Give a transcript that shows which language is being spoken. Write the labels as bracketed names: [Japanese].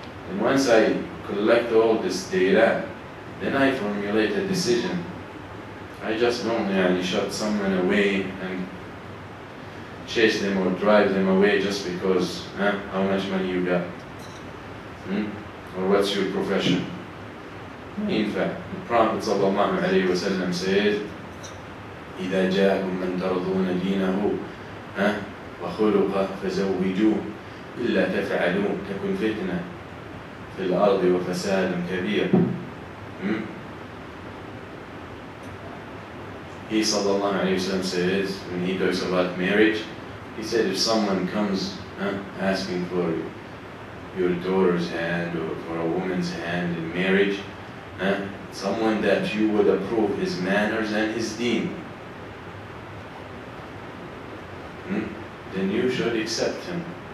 [English] And once I collect all this data, then I formulate a decision. I just don't shut someone away and chase them or drive them away just because how much money you got, or what's your profession. In fact, the Prophet ﷺ says, [Arabic] إِذَا جَاءَكُم مَّن تَرْضُونَ دِينَهُ وَخُلُقَهُ فَزَوِّجُوهُ إِلَّا تَفْعَلُوا تَكُنْ فِتْنَةٌ فِي الْأَرْضِ وَفَسَادٌ كَبِيرٌ. [English] He ﷺ says, when he talks about marriage, he said if someone comes asking for your daughter's hand or for a woman's hand in marriage, someone that you would approve his manners and his deen, then you should accept him.